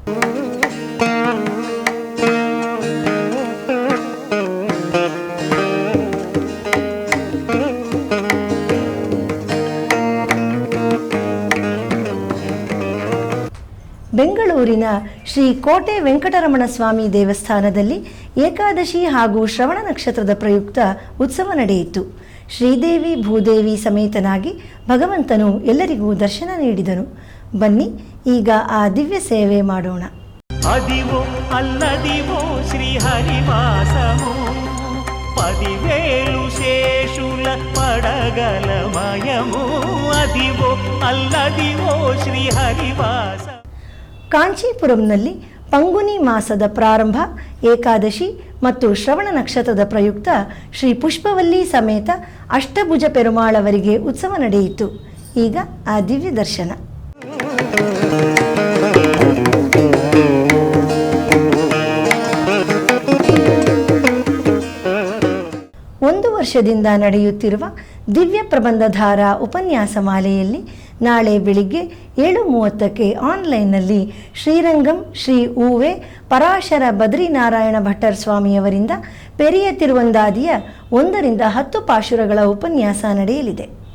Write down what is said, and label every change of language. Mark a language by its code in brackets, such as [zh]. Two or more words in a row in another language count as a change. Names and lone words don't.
[kn] ಬೆಂಗಳೂರಿನ ಶ್ರೀ ಕೋಟೆ ವೆಂಕಟರಮಣ ಸ್ವಾಮಿ ದೇವಸ್ಥಾನದಲ್ಲಿ ಏಕಾದಶಿ ಹಾಗೂ ಶ್ರವಣ ನಕ್ಷತ್ರದ ಪ್ರಯುಕ್ತ ಉತ್ಸವ ನಡೆಯಿತು. ಶ್ರೀದೇವಿ ಭೂದೇವಿ ಸಮೇತನಾಗಿ ಭಗವಂತನು ಎಲ್ಲರಿಗೂ ದರ್ಶನ ನೀಡಿದನು. ಬನ್ನಿ ಈಗ ಆ ದಿವ್ಯ ಸೇವೆ ಮಾಡೋಣ. [te] అదివో అల్లదివో శ్రీహరివాసము, పదివేలు శేషుల పడగలమయము, అదివో అల్లదివో శ్రీహరివాಸ. [kn] ಕಾಂಚೀಪುರಂನಲ್ಲಿ ಪಂಗುನಿ ಮಾಸದ ಪ್ರಾರಂಭ, ಏಕಾದಶಿ ಮತ್ತು ಶ್ರವಣ ನಕ್ಷತ್ರದ ಪ್ರಯುಕ್ತ ಶ್ರೀ ಪುಷ್ಪವಲ್ಲಿ ಸಮೇತ ಅಷ್ಟಭುಜ ಪೆರುಮಾಳವರಿಗೆ ಉತ್ಸವ ನಡೆಯಿತು. ಈಗ ಆ ದಿವ್ಯ ದರ್ಶನ. ಒಂದು ವರ್ಷದಿಂದ ನಡೆಯುತ್ತಿರುವ ದಿವ್ಯ ಪ್ರಬಂಧಧಾರ ಉಪನ್ಯಾಸ ಮಾಲೆಯಲ್ಲಿ ನಾಳೆ ಬೆಳಿಗ್ಗೆ 7:30ಕ್ಕೆ ಆನ್ಲೈನ್ನಲ್ಲಿ ಶ್ರೀರಂಗಂ ಶ್ರೀ ಊವೆ ಪರಾಶರ ಬದ್ರಿನಾರಾಯಣ ಭಟ್ಟರ್ ಸ್ವಾಮಿಯವರಿಂದ ಪೆರಿಯ ತಿರುವಂದಾದಿಯ 1ರಿಂದ 10 ಪಾಶುರಗಳ ಉಪನ್ಯಾಸ ನಡೆಯಲಿದೆ.